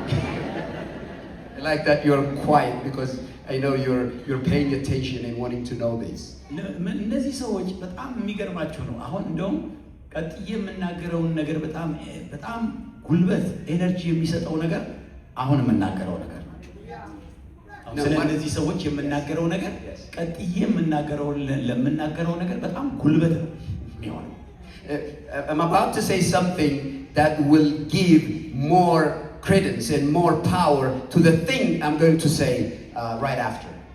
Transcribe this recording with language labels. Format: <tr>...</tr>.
<en>I like that you're quiet because I know you're paying attention and wanting to know this.</en> <am>እነዚህ ሰዎች በጣም የሚገርማችሁ ነው። አሁን እንደውም ቀጥዬ የምናገረውን ነገር በጣም ጉልበት ኤነርጂ የሚሰጠው ነገር አሁን የምናገረው ነገር ነው። ስለ እነዚህ ሰዎች የምናገረው ነገር ቀጥዬ ለምናገረው ነገር በጣም ጉልበት ነው የሚሆነው።</am> <en>I'm about to say something that will give more credence and more power to the thing I'm going to say right after.</en>